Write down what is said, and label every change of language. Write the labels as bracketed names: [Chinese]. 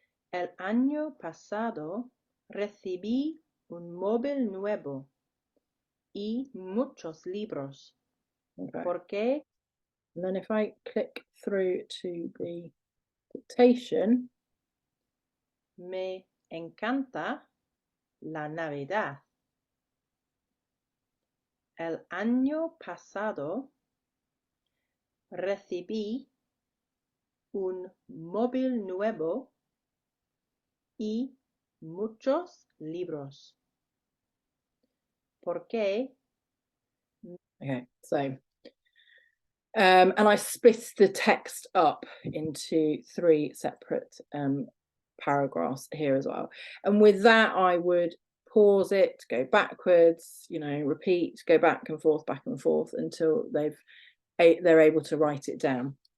[Spanish] El año pasado recibí un móvil nuevo y muchos libros. [English] Okay. [Spanish] ¿Por qué? [English] And then if I click through to the dictation, [Spanish] Me encanta la Navidad. El año pasado recibí un móvil nuevo y muchos libros. ¿Por qué? [English] okay, so and I split the text up into 3 separate paragraphs here as well. And with that, I would pause it, go backwards, you know, repeat, go back and forth until they're able to write it down.